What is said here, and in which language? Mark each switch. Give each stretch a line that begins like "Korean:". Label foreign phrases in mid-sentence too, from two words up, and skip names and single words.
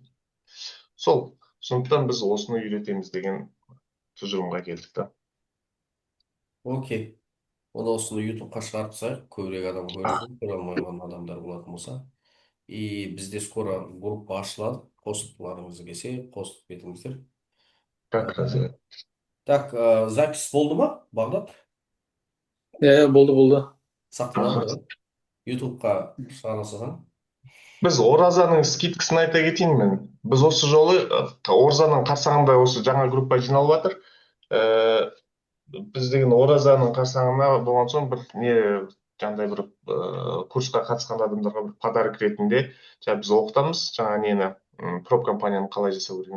Kazakh: Сол, сондықтан біз осыны үйретеміз деген тұжырымға келдік та. Окей. Оны осыны ютубқа шығарып тастайық, көбірек адам көрсін, көре алмай қалған адамдар болатын болса. И бізде скоро группа ашылады, қосылғыларыңыз келсе, қосылып кетіңіздер.
Russian: Как раз.
Kazakh: Так, запись болды ма, Бағдат? болды. Сақталады ғой, ютубқа шығара салсаң. Біз оразаның скидкасын айта кетейін мен. Біз осы жолы оразаның қарсаңында осы жаңа группа жиналып жатыр. Біз деген оразаның қарсаңына болған соң бір не жаңағыдай бір курсқа қатысқан адамдарға бір подарок ретінде біз оқытамыз жаңа нені проб компанияны қалай жасау керек.